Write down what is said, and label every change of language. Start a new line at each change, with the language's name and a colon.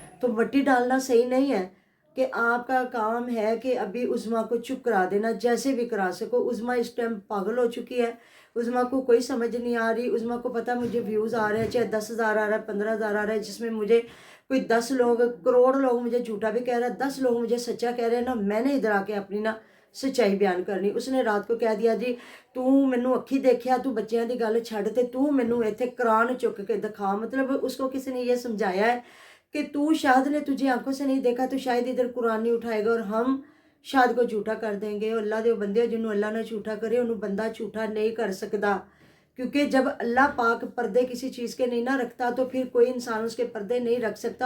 Urdu: تو مٹی ڈالنا صحیح نہیں ہے کہ آپ کا کام ہے کہ ابھی عظمیٰ کو چپ کرا دینا جیسے بھی کرا سکو. عظمیٰ اس ٹائم پاگل ہو چکی ہے. عظمیٰ کو کوئی سمجھ نہیں آ رہی. عظمیٰ کو پتہ مجھے ویوز آ رہے ہیں، چاہے 10,000 آ رہا ہے، 15,000 آ رہا ہے، جس میں مجھے کوئی 10 لوگ، کروڑ لوگ مجھے جھوٹا بھی کہہ رہا ہے، 10 لوگ مجھے سچا کہہ رہے ہیں نا. میں نے ادھر آ کے اپنی نا سچائی بیان کرنی.
Punjabi: اس نے رات کو کہہ دیا جی تو مینوں اکھی دیکھیا، تو بچیاں دی گل چھڈ تے تو مینوں ایتھے قرآن چک کے دکھا.
Urdu: مطلب اس کو کسی نے یہ سمجھایا ہے کہ تو شاہد نے تجھے آنکھوں سے نہیں دیکھا تو شاید ادھر قرآن نہیں اٹھائے گا اور ہم شاہد کو جھوٹا کر دیں گے. اور
Punjabi: اللہ دے بندے جنہوں اللہ نے جھوٹا کرے انہوں بندہ جھوٹا نہیں کر سکتا.
Urdu: کیونکہ جب اللہ پاک پردے کسی چیز کے نہیں نہ رکھتا تو پھر کوئی انسان اس کے پردے نہیں رکھ سکتا.